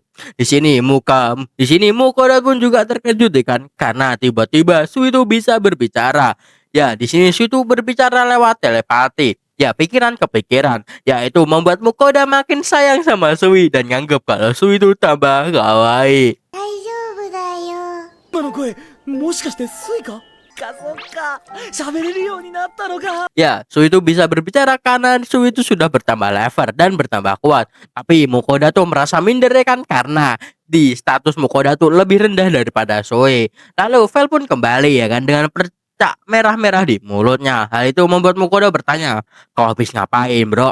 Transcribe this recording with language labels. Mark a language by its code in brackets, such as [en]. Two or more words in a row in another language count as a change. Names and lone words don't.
[id] Di sini Mukoda pun juga terkejut deh kan, karena tiba-tiba Sui itu bisa berbicara. Ya, di sini Sui itu berbicara lewat telepati. Ya, pikiran ke pikiran. Ya, itu membuat Mukoda makin sayang sama Sui dan nganggep kalau Sui itu tambah kawaii. [ja] 今の声もしかしてスイカそっか喋れるようになったのか [id] Ya, Sui itu bisa berbicara karena Sui itu sudah bertambah level dan bertambah kuat. Tapi Mukoda tuh merasa minder ya kan karena di status Mukoda tuh lebih rendah daripada Sui. Lalu Vel pun kembali ya kan dengan percak merah-merah di mulutnya. Hal itu membuat Mukoda bertanya, "Kau habis ngapain, bro?"